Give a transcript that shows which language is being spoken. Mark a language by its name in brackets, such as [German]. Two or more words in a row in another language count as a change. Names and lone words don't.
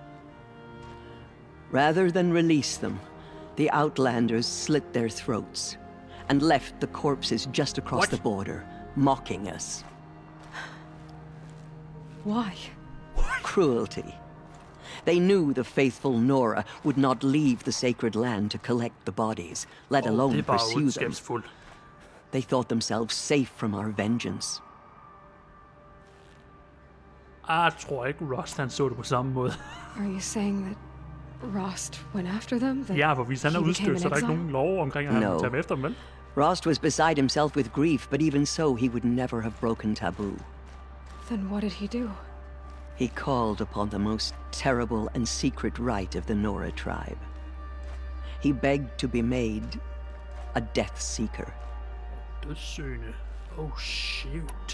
[English] Rather than release them, the Outlanders slit their throats and left the corpses just across the border, mocking us. Why? Cruelty. They knew the faithful Nora would not leave the sacred land to collect the bodies, let alone pursue them. They thought themselves safe from our vengeance. [Danish] Jeg tror ikke, Rost han så det på samme måde. [English] Are you saying that Rost went after them? [Danish] Ja, for hvis han er udstødt, så er der ikke nogen lov omkring at han tager efter dem, vel? [English] Rost was beside himself with grief, but even so, he would never have broken taboo. Then what did he do? He called upon the most terrible and secret rite of the Nora tribe. He begged to be made a death seeker. Dødssøgende. Oh, shoot.